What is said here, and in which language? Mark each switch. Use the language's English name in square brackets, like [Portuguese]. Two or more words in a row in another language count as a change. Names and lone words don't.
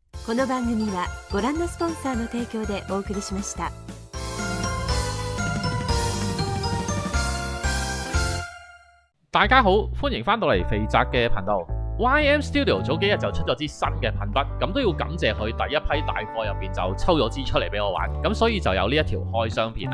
[Japanese] この番組はご覧のスポンサーの提供でお送りしました。 [Cantonese] 大家好，歡迎翻到嚟肥宅嘅頻道。YM Studio 早幾日就出咗支新嘅噴筆，咁都要感謝佢第一批大貨入邊就抽咗支出嚟俾我玩，咁所以就有呢一條開箱片啦。